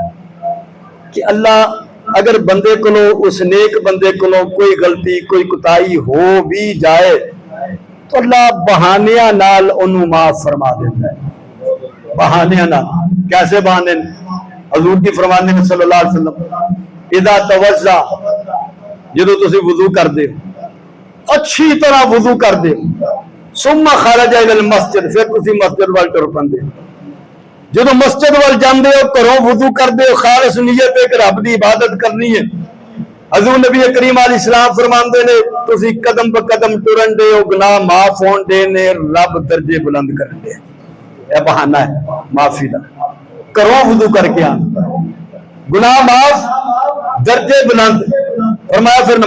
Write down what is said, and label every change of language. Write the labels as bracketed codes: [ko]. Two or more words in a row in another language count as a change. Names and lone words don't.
[ur] کہ اللہ اگر بندے کو اس نیک بندے کو کوئی غلطی کوئی کوتاہی ہو بھی جائے تو اللہ [pa] بہانیاں نال انہوں [ur] معاف فرما دیتا ہے [pa] بہانیاں نال [ur] کیسے بہانے [pa] حضور کی فرمانے میں [ar] صلی اللہ علیہ وسلم اذا توضا [pa] جدو تسی وضو کر دے اچھی طرح وضو کر دے [ar] ثم خرج الى المسجد [pa] پھر تسی مسجد وال ٹر پندے جدو مسجد وال جاندے ہو گھروں وضو کر دے خالص نیت ہے کہ رب دی عبادت کرنی ہے حضور نبی کریم علیہ السلام فرماندے نے تسی قدم بہ قدم ٹرن دے ہو گناہ معاف ہون دے نے رب درجے بلند کرن دے یہ بہانہ ہے معافی دا کرو وضو کر کے آنا گناہ معاف درجے بلند فرمایا پھر